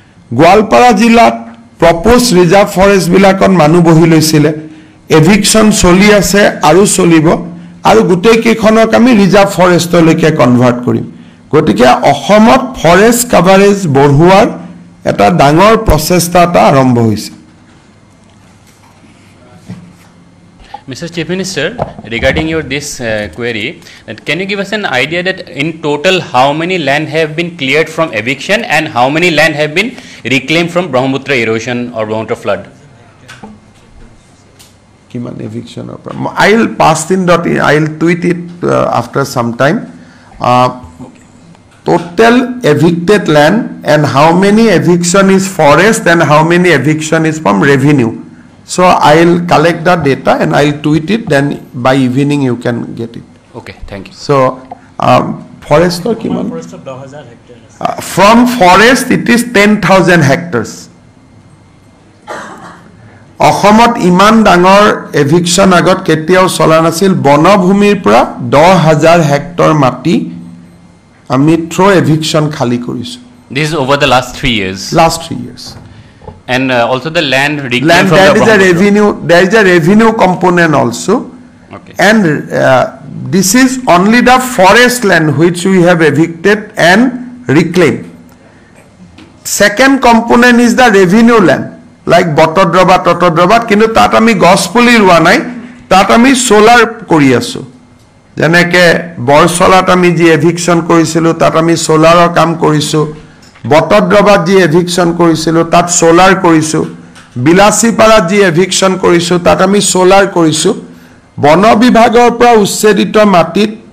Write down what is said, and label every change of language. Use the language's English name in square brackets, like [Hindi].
[Assamese] গোৱালপাৰা জিলাত propose reserve forest বিলাকত মানুহ বহি লৈছিলে, এভিকশন চলি আছে আৰু চলিব, আৰু গোটেই কেইখনক আমি ৰিজাৰ্ভ ফৰেষ্টলৈকে কনভাৰ্ট কৰিম। গতিকে অসমত ফৰেষ্ট কভাৰেজ বঢ়োৱাৰ এটা ডাঙৰ প্ৰচেষ্টা এটা আৰম্ভ হৈছে। [English] Mr. Chief Minister, regarding your this query, that can you give us an idea that in total how many land have been cleared from eviction and how many land have been reclaimed from Brahmaputra erosion or Brahmaputra flood? Kiman eviction or I will pass in dot. I will tweet it after some time. Total evicted land and how many eviction is forest and how many eviction is from revenue. So I'll collect the data and I'll tweet it. Then by evening you can get it. Okay, thank you. So forest or kiman? From forest it is 10,000 hectares. [Assamese] অসমত ইমান ডাঙৰ eviction আগত কেতিয়াও চলা নাছিল। বনভূমিৰ পৰা 10,000 hectare মাটি আমি থ্ৰো এভিকশন খালি কৰিছো। [English] This is over the last 3 years. Last 3 years. And also the land reclaimed from that the is a revenue. There is a revenue component also. Okay. And this is only the forest land which we have evicted and reclaimed. Second component is the revenue land, like Botodroba, [Assamese] কিন্তু তাত আমি গছ পুলি ৰোৱা নাই, তাত আমি solar কৰি আছো। যেনেকে বৰছলাত আমি যি এভিকশন কৰিছিলো তাত আমি সোলাৰৰ কাম কৰিছো, বটদ্ৰবাত যি এভিকশন কৰিছিলো তাত সোলাৰ কৰিছো, বিলাসীপাৰাত যি এভিকশন কৰিছো তাত আমি সোলাৰ কৰিছো। বন বিভাগৰ পৰা উচ্ছেদিত মাটিত